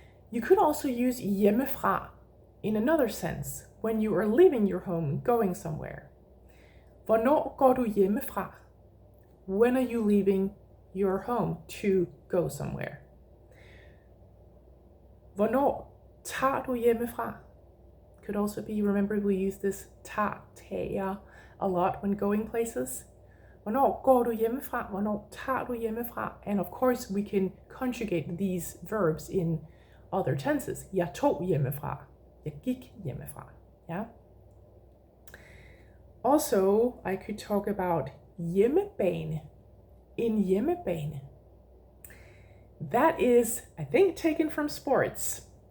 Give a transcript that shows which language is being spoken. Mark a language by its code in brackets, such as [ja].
[en] You could also use hjemmefra in another sense, when you are leaving your home, going somewhere. [da] Hvornår går du hjemmefra? [en] When are you leaving your home to go somewhere? [da] Hvornår tager du hjemmefra? [en] Could also be, remember we use this tager a lot when going places. [da] Hvornår går du hjemmefra? Hvornår tager du hjemmefra? [en] And of course we can conjugate these verbs in other tenses. [da] Jeg tog hjemmefra. Jeg gik hjemmefra. Yeah. [en] Also, I could talk about hjemmebane. [da] En hjemmebane. [en] That is, I think, taken from sports.